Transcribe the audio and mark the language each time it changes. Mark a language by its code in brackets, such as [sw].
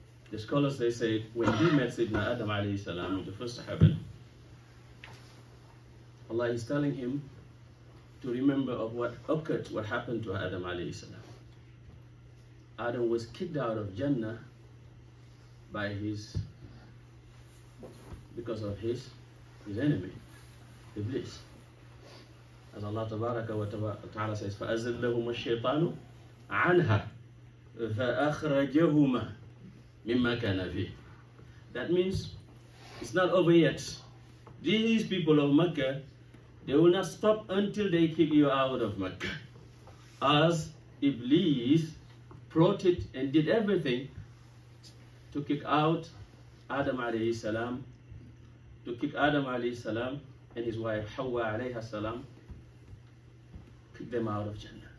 [en] The scholars, they say, when he met Sayyidina Adam alayhi salam in the first heaven, Allah is telling him to remember of what occurred, what happened to Adam alayhi salam. Adam was kicked out of Jannah because of his enemy, Iblis. As Allah Tabaraka wa Ta'ala says, [ar] فَأَزَلَّهُمَا الشَّيْطَانُ عَنْهَا فَأَخْرَجَهُمَا مِمَّا كَانَ فِيهِ. [en] That means it's not over yet. These people of Mecca, they will not stop until they kick you out of Mecca. As Iblis plotted and did everything to kick out Adam alayhi salam, to kick Adam alayhi salam and his wife Hawa alayha salam, kick them out of Jannah.